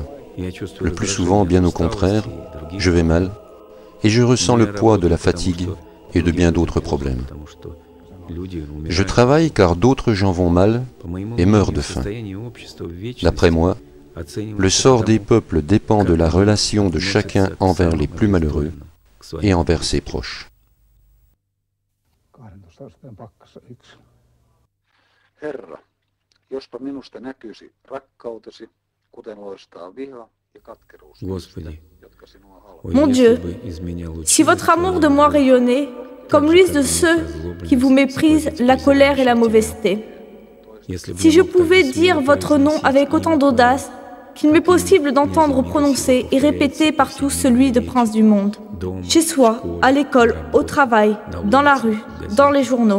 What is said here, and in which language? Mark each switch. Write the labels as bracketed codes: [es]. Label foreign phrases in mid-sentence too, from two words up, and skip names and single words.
[fr] Le plus souvent, bien au contraire, je vais mal et je ressens le poids de la fatigue et de bien d'autres problèmes. Je travaille car d'autres gens vont mal et meurent de faim. D'après moi, le sort des peuples dépend de la relation de chacun envers les plus malheureux et envers ses proches. [fi] Herra, jospa minusta näkyisi rakkautesi, kuten loistaa viha ja katkeruus niistä, jotka sinua haluavat. [fr] Mon Dieu, si votre amour de moi rayonnait, comme l'huile de ceux qui vous méprisent, la colère et la mauvaiseté. Si je pouvais dire votre nom avec autant d'audace qu'il m'est possible d'entendre prononcer et répéter partout celui de prince du monde, chez soi, à l'école, au travail, dans la rue, dans les journaux.